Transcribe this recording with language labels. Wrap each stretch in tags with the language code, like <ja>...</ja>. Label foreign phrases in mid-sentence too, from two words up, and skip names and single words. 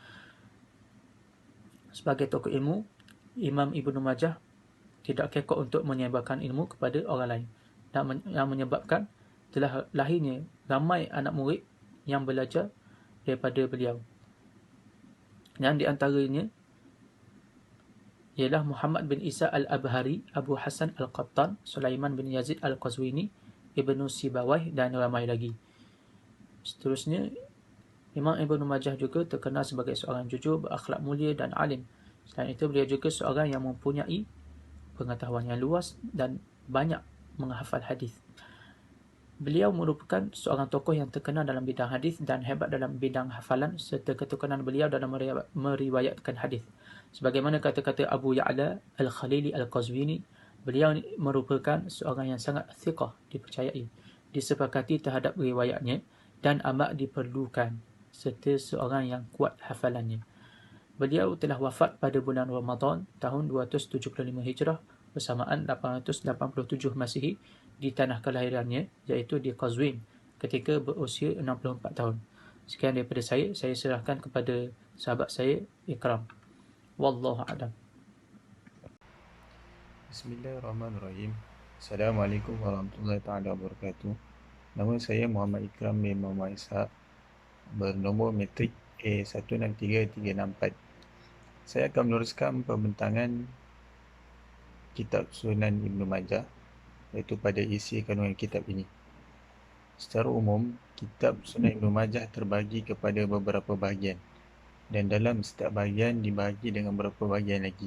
<ms>Sebagai tokoh ilmu, Imam Ibn Majah tidak kekok untuk menyebarkan ilmu kepada orang lain, dan yang menyebabkan telah lahirnya ramai anak murid yang belajar daripada beliau. Yang di antaranya ialah Muhammad bin Isa Al-Abhari, Abu Hasan Al-Qattan, Sulaiman bin Yazid Al-Qazwini, Ibnu Sibawayh dan ramai lagi. Seterusnya, Imam Ibn Majah juga terkenal sebagai seorang jujur, berakhlak mulia dan alim. Selain itu, beliau juga seorang yang mempunyai pengetahuan yang luas dan banyak menghafal hadis. Beliau merupakan seorang tokoh yang terkenal dalam bidang hadis dan hebat dalam bidang hafalan serta ketekunan beliau dalam meriwayatkan hadis. Sebagaimana kata-kata Abu Ya'la Al-Khalili Al-Qazwini, beliau merupakan seorang yang sangat thiqah, dipercayai, disepakati terhadap riwayatnya dan amat diperlukan, serta seorang yang kuat hafalannya. Beliau telah wafat pada bulan Ramadan tahun 275 Hijrah bersamaan 887 Masihi di tanah kelahirannya, iaitu di Qazwin, ketika berusia 64 tahun. Sekian daripada saya serahkan kepada sahabat saya Ikram.</ms> <ar>والله أعلم. بسم الله الرحمن الرحيم. السلام عليكم ورحمة الله تعالى وبركاته.</ar> <ms>Nama saya Muhammad Ikram bin Muhammad Ishaq, bernomor metrik A163364. Saya akan meneruskan pembentangan kitab Sunan Ibn Majah, iaitu pada isi kandungan kitab ini. Secara umum, kitab Sunan Ibn Majah terbagi kepada beberapa bahagian, dan dalam setiap bahagian dibahagi dengan beberapa bahagian lagi.</ms>